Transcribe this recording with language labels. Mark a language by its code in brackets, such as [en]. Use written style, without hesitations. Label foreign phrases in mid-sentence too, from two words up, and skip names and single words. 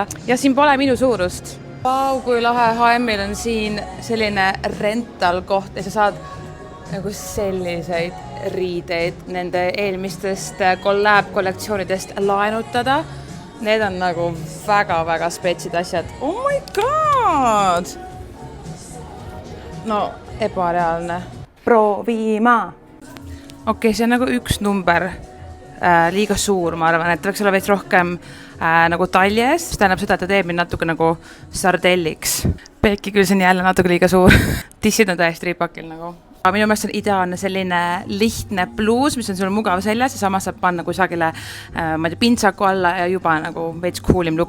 [et] Ja siin pole minu suurust. Vau, kui lahe HM-il on siin selline rental koht ja sa saad nagu selliseid riideid nende eelmistest collab-kollektsioonidest laenutada. Need on nagu väga spetsid asjad. [en] Oh my god! No, [et] ebareaalne. Proovima! Okei, see on nagu üks number. Liiga suur, ma arvan, et võiks olla veits rohkem nagu taljes. See tähendab seda, et ta teeb mind natuke nagu sardelliks. Pekki küll see on jälle natuke liiga suur. Tissid on täiesti ripakil nagu. Aga minu meelest on ideaalne selline lihtne bluus, mis on sul mugav seljas ja samas saab panna kusagile pintsaku alla ja juba nagu veits coolim look.